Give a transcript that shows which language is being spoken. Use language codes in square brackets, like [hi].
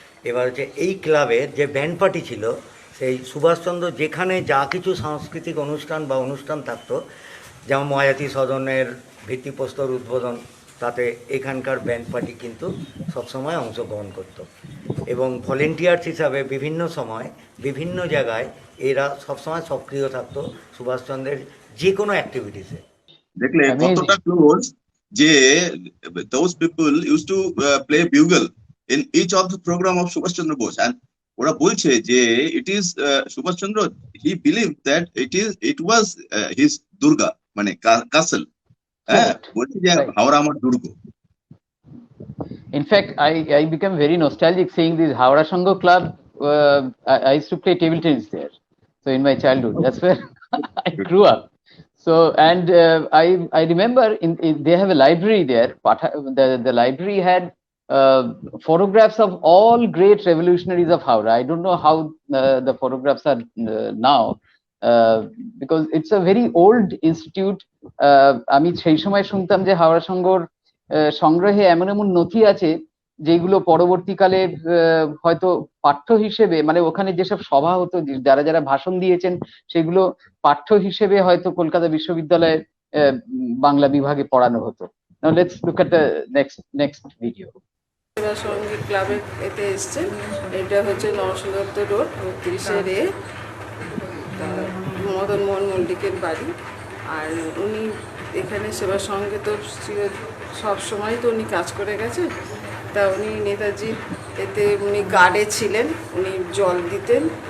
[bn] এবার হচ্ছে এই ক্লাবের যে ব্যান্ড পার্টি ছিল, সেই সুভাষচন্দ্র যেখানে যা কিছু সাংস্কৃতিক অনুষ্ঠান বা অনুষ্ঠান থাকতো, যেমন ময়াতি সদনের ভিত্তিপ্রস্তর উদ্বোধন, তাতে এখানকার ব্যান্ড পার্টি কিন্তু সবসময় অংশগ্রহণ করত। এবং ভলেন্টিয়ার্স হিসাবে বিভিন্ন সময় বিভিন্ন জায়গায় এরা সবসময় সক্রিয় থাকতো সুভাষচন্দ্রের যে কোনো অ্যাক্টিভিটিসে। দেখলে কতটা ক্লোজ যে [en] those people used to play bugle in each of the program of Subhash Chandra Bose, and [bn] ওরা বলছে যে [en] it is Subhash Chandra, he believed that it was his Durga, মানে castle. [bn] হ্যাঁ, বলছে যে হাওড়া আমার দুর্গ। [en] In fact, I became very nostalgic seeing this Howrah Sangho Club. I used to play table tennis there. So in my childhood, that's where I grew up. So, and I remember they have a library there. The library had photographs of all great revolutionaries of Howrah. I don't know how the photographs are now, because it's a very old institute. [bn] আমি সেই সময় শুনতাম যে হাওড়া সংঘর সংগ্রহে এমন এমন নথি আছে যেগুলো পরবর্তীকালে হয়তো পাঠ্য হিসেবে, মানে ওখানে যেসব সভা হতো, যারা যারা ভাষণ দিয়েছেন সেগুলো পাঠ্য হিসেবে হয়তো কলকাতা বিশ্ববিদ্যালয়ের বাংলা বিভাগে পড়ানো হতো। [en] Now let's look at the next video. [bn] সঙ্গীত ক্লাবের এতে এসছে, এটা হচ্ছে নরসিংহ দত্ত রোড ৩০ মদন মোহন মল্লিকের বাড়ি। আর উনি এখানে সেবা সঙ্গে তো সব সময় তো উনি কাজ করে গেছেন। তা উনি নেতাজি এতে উনি গার্ডে ছিলেন, উনি জল দিতেন